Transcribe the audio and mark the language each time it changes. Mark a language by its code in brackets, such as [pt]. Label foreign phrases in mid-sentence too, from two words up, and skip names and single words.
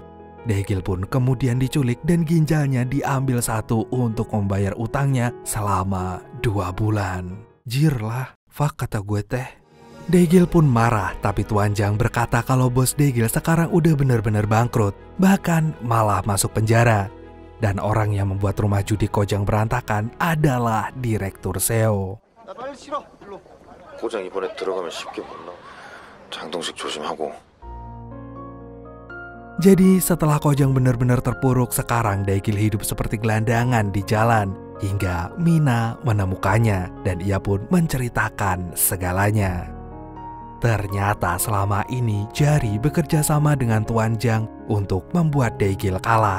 [id] Daegil pun kemudian diculik dan ginjalnya diambil satu untuk membayar utangnya selama 2 bulan. Jir lah, fuck kata gue teh. Daegil pun marah, tapi Tuan Jang berkata kalau bos Daegil sekarang udah benar-benar bangkrut, bahkan malah masuk penjara. Dan orang yang membuat rumah judi Kojang berantakan adalah Direktur Seo. [ko] 나 빨리 실어. 일로. 고장 이번에 들어가면 쉽게 못 나와. 장동식 조심하고. [id] Jadi setelah Kojang benar-benar terpuruk, sekarang Daegil hidup seperti gelandangan di jalan. Hingga Mina menemukannya dan ia pun menceritakan segalanya. Ternyata selama ini Jari bekerja sama dengan Tuan Jang untuk membuat Daegil kalah.